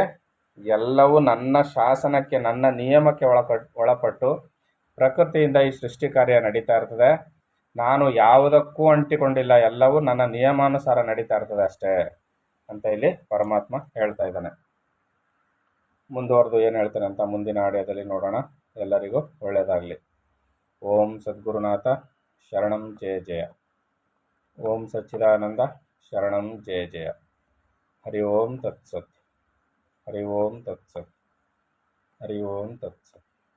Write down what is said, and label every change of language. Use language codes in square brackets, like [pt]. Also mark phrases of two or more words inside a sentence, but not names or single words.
[kn] ಎಲ್ಲವೂ ನನ್ನ ಶಾಸನಕ್ಕೆ, ನನ್ನ ನಿಯಮಕ್ಕೆ ಒಳಪಟ್ಟು ಪ್ರಕೃತಿಯಿಂದ ಈ ಸೃಷ್ಟಿ ಕಾರ್ಯ ನಡೀತಾ ಇರ್ತದೆ. ನಾನು ಯಾವುದಕ್ಕೂ ಅಂಟಿಕೊಂಡಿಲ್ಲ, ಎಲ್ಲವೂ ನನ್ನ ನಿಯಮಾನುಸಾರ ನಡೀತಾ ಇರ್ತದೆ ಅಷ್ಟೇ ಅಂತ ಇಲ್ಲಿ ಪರಮಾತ್ಮ ಹೇಳ್ತಾ ಇದ್ದಾನೆ. ಮುಂದುವರೆದು ಏನು ಹೇಳ್ತಾನೆ ಅಂತ ಮುಂದಿನ ಆಡಿಯೋದಲ್ಲಿ ನೋಡೋಣ. ಎಲ್ಲರಿಗೂ ಒಳ್ಳೆಯದಾಗಲಿ. [sa] ಓಂ ಸದ್ಗುರುನಾಥ ಶರಣಂ ಜಯ ಜಯ. ಓಂ ಸಚ್ಚಿದಾನಂದ ಶರಣಂ ಜಯ ಜಯ. ಹರಿ ಓಂ ತತ್ಸತ್. ಹರಿ ಓಂ ತತ್ಸತ್. ಹರಿ ಓಂ ತತ್ಸತ್.